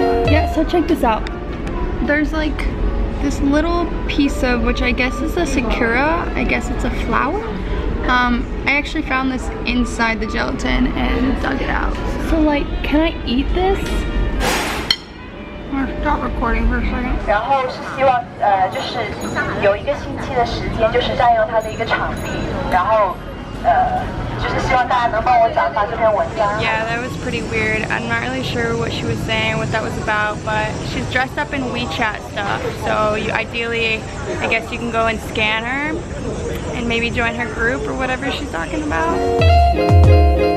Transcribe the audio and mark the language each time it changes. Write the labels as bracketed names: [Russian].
[English] Yeah, so check this out. There's like this little piece of, which I guess is a sakura. I guess it's a flower. I actually found this inside the gelatin and dug it out. So like, can I eat this? I'm gonna stop recording for a second. [Chinese] 然后是希望就是有一个星期的时间，就是占用它的一个场地，然后就是希望大家能帮我转发这篇文章。 [English] Yeah, that was pretty weird. I'm not really sure what she was saying, what that was about, but she's dressed up in WeChat stuff. So you ideally, I guess you can go and scan her and maybe join her group or whatever she's talking about.